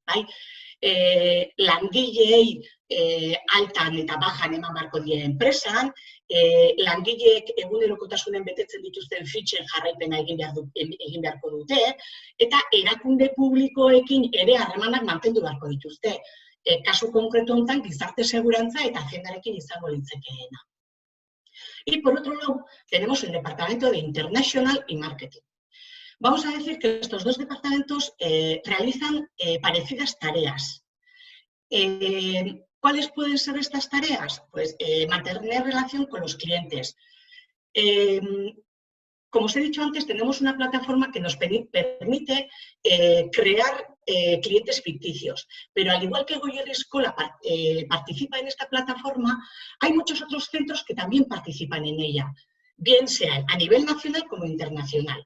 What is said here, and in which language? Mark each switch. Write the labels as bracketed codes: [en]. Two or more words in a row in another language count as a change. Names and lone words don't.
[eu] Langileei altan eta bajan eman barko die enpresan, langileek egunerokotasunen betetzen dituzten fitxen jarraipena egin beharko dute, eta erakunde publikoekin ere harremanak mantendu beharko dituzte. Kasu konkretu honetan gizarte segurantza eta agendarekin izango litzekeena. [es] Y por otro lado, tenemos el departamento de International y Marketing. Vamos a decir que estos dos departamentos realizan parecidas tareas. ¿Cuáles pueden ser estas tareas? Pues mantener relación con los clientes, como os he dicho antes, tenemos una plataforma que nos permite crear clientes ficticios, pero al igual que Goierri Eskola participa en esta plataforma, hay muchos otros centros que también participan en ella, bien sea a nivel nacional como internacional.